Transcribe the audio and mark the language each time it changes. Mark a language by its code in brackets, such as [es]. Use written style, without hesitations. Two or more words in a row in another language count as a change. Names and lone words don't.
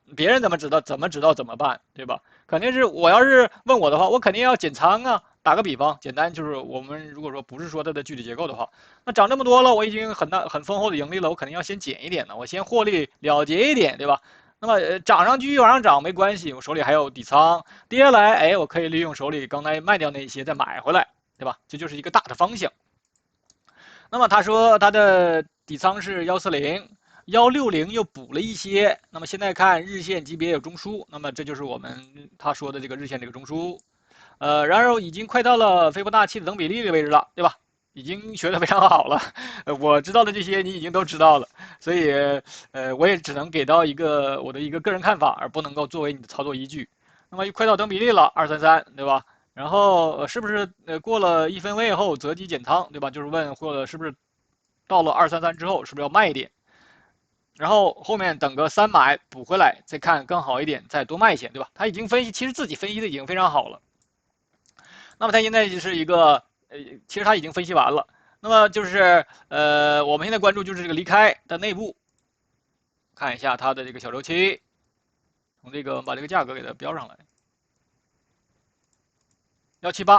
[zh] 別人怎麼知道怎麼辦，對吧？肯定是我要是問我的話，我肯定要減倉啊。打個比方，簡單就是我們如果說不是說它的具體結構的話，那漲這麼多了，我已經很豐厚的盈利了，我肯定要先減一點呢，我先獲利了結一點，對吧？那麼漲上繼續往上漲沒關係，我手裡還有底倉，跌下來，哎，我可以利用手裡剛才賣掉那些再買回來，對吧？這就是一個大的方向。那麼他說他的底倉是140，160又補了一些，那麼現在看日線級別有中樞，那麼這就是他說的這個日線這個中樞。然而已经快到了斐波那契的等比例的位置了，对吧？已经学得非常好了，我知道的这些你已经都知道了，所以我也只能给到我的一个个人看法，而不能够作为你的操作依據。那么快到等比例了，233，对吧？然后是不是过了1分位后择机减仓，对吧？就是问或者是不是到了233之後是不是要賣一點，然後後面等個3買補回來，再看更好一點，再多賣一些，對吧？他已經分析，其實自己分析的已經非常好了。那麼他現在就是一個其實他已經分析完了。那麼就是我們現在關注就是這個離開的內部，看一下它的這個小周期，從這個把這個價格給它標上來，178。